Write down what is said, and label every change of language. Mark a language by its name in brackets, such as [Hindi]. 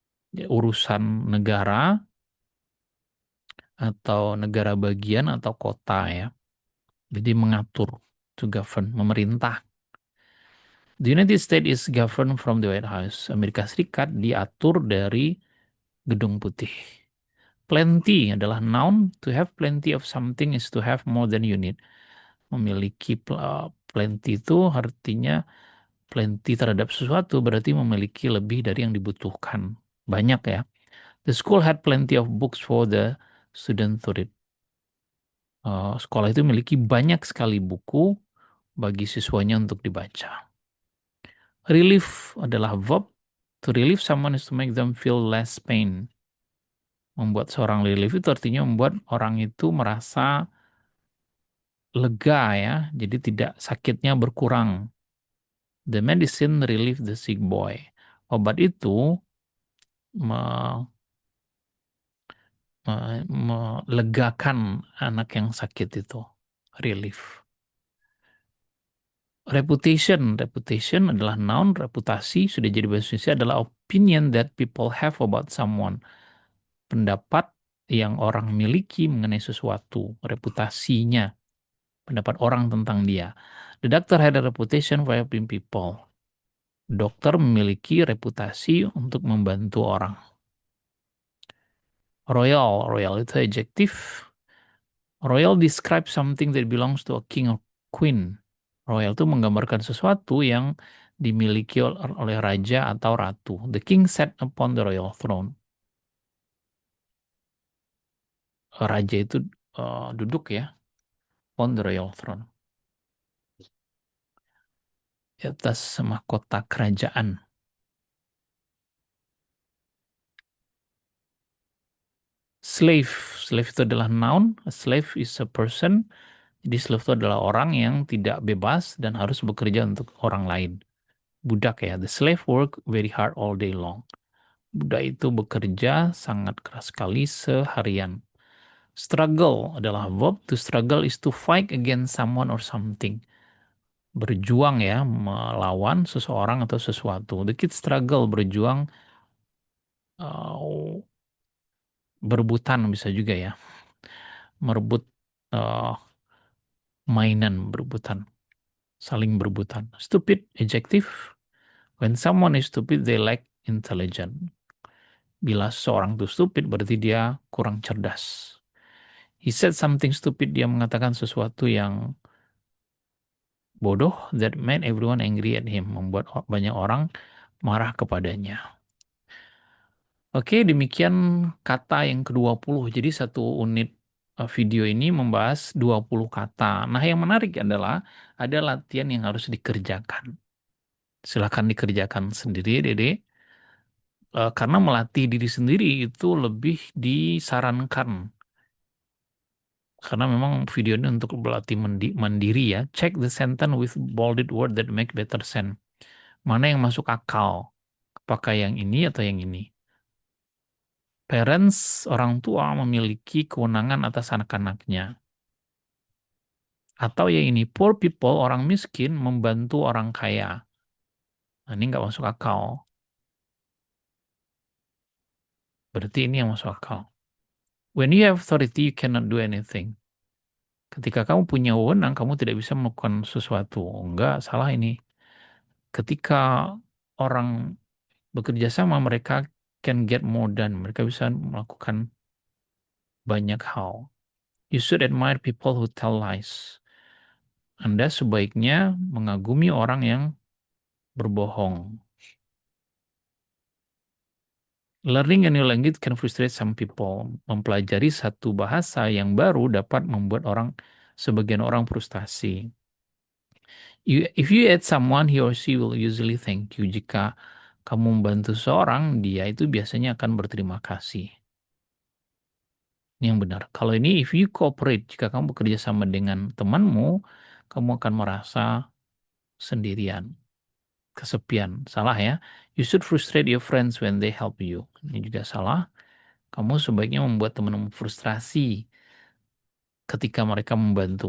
[Indonesian] Ya, urusan negara atau negara bagian atau kota ya. Jadi mengatur, [English] to govern, [Indonesian] memerintah. [English] The United States is governed from the White House. [Indonesian] Amerika Serikat diatur dari Gedung Putih. Plenty adalah noun. [English] To have plenty of something is to have more than you need. [Indonesian] Memiliki plenty itu artinya plenty terhadap sesuatu berarti memiliki lebih dari yang dibutuhkan. Banyak ya. [English] The school had plenty of books for the student to read. [Indonesian] Sekolah itu memiliki banyak sekali buku bagi siswanya untuk dibaca. Relief adalah verb. [English] To relieve someone is to make them feel less pain. [Indonesian] Membuat seorang relief itu artinya membuat orang itu merasa lega ya, jadi tidak sakitnya berkurang. [English] The medicine relieve the sick boy. [Indonesian] Obat itu me- melegakan anak yang sakit itu. Relief. [English] Reputation adalah noun, [Indonesian] reputasi sudah jadi bahasa Indonesia adalah [English] opinion that people have about someone. [Indonesian] Pendapat yang orang miliki mengenai sesuatu, reputasinya, pendapat orang tentang dia. [English] The doctor had a reputation for helping people. [Indonesian] Dokter memiliki reputasi untuk membantu orang. Royal itu adjektif. [English] Royal describes something that belongs to a king or queen. [Indonesian] Royal itu menggambarkan sesuatu yang dimiliki oleh raja atau ratu. [English] The king sat upon the royal throne. [Indonesian] Raja itu duduk ya, [English] upon the royal throne. [Indonesian] Di atas mahkota kerajaan. [English] Slave. Slave [Indonesian] itu adalah [English] noun. A slave is a person. [Indonesian] Jadi slave itu adalah orang yang tidak bebas dan harus bekerja untuk orang lain. Budak ya. [English] The slave work very hard all day long. [Indonesian] Budak itu bekerja sangat keras sekali seharian. Struggle adalah verb. [English] To struggle is to fight against someone or something. [Indonesian] Berjuang ya, melawan seseorang atau sesuatu. [English] The kids struggle, [Indonesian] berjuang, uh, berebutan bisa juga ya. Merebut uh, mainan, berebutan. Saling berebutan. [English] Stupid, adjective. When someone is stupid, they lack intelligence. [Indonesian] Bila seseorang itu stupid, berarti dia kurang cerdas. [English] He said something stupid, [Indonesian] dia mengatakan sesuatu yang bodoh, [English] that made everyone angry at him, [Indonesian] membuat banyak orang marah kepadanya. Oke, demikian kata yang ke-20. Jadi satu unit video ini membahas 20 kata. Nah, yang menarik adalah ada latihan yang harus dikerjakan. Silakan dikerjakan sendiri, Dede. Karena melatih diri sendiri itu lebih disarankan. Karena memang video ini untuk berlatih mandiri ya. [English] Check the sentence with bolded word that make better sense. [Indonesian] Mana yang masuk akal? Apakah yang ini atau yang ini? Parents, orang tua memiliki kewenangan atas anak-anaknya. Atau yang ini, [English] poor people, [Indonesian] orang miskin membantu orang kaya. Nah, ini nggak masuk akal. Berarti ini yang masuk akal. [English] When you have authority, you cannot do anything. [Indonesian] Ketika kamu punya wewenang, kamu tidak bisa melakukan sesuatu. Enggak, salah ini. Ketika orang bekerja sama, mereka [English] can get more done. [Indonesian] Mereka bisa melakukan banyak hal. [English] You should admire people who tell lies. [Indonesian] Anda sebaiknya mengagumi orang yang berbohong. [English] Learning a new language can frustrate some people. [Indonesian] Mempelajari satu bahasa yang baru dapat membuat sebagian orang frustasi. [English] If you aid someone, he or she will usually thank you. [Indonesian] Jika kamu membantu seorang, dia itu biasanya akan berterima kasih. Ini yang benar. Kalau ini, [English] if you cooperate, [Indonesian] jika kamu bekerja sama dengan temanmu, kamu akan merasa sendirian, kesepian. Salah ya. [English] You should frustrate your friends when they help you. [Indonesian] Ini juga salah. Kamu sebaiknya membuat temanmu frustrasi ketika mereka membantu.